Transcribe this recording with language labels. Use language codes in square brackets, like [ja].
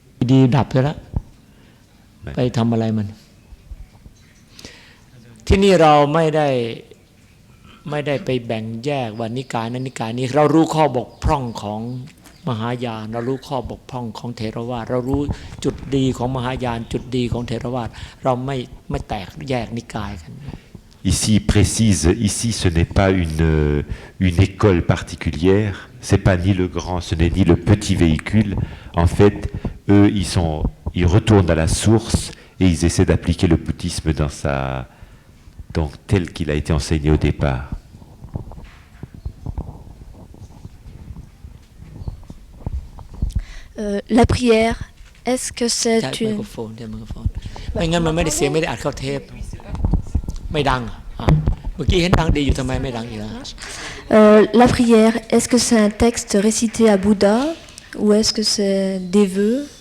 [th] ดีดับไปแล้วไปทำอะไรมันที่นี่เราไม่ได้ไปแบ่งแยกว่านิกายนั้นนิกายนี้เรารู้ข้อบกพร่องของมหายานเรารู้ข้อบกพร่องของเถรวาทเรารู้จุดดีของมหายานจุดดีของเถรวาทเราไม่แตกแยกนิกายกัน [fr] Ici, il précise, ici, ce n'est pas une école particulière, c'est pas ni le grand, ce n'est ni le petit véhicule. En fait, eux, ils retournent à la source et ils essaient d'appliquer le bouddhisme donc tel qu'il a été enseigné au départ. La prière, est-ce que c'est [th] ใช้ [fr] une... [th] ไมโครโฟนไม่งั้นมันไม่ได้เสียงไม่ได้อัดเข้าเทปไม่ดังเมื่อกี้เห็นดังดีอยู่ทำไมไม่ดังอีกล่ะ [fr] La prière, est-ce que c'est un texte récité à Bouddha ou est-ce que c'est des vœux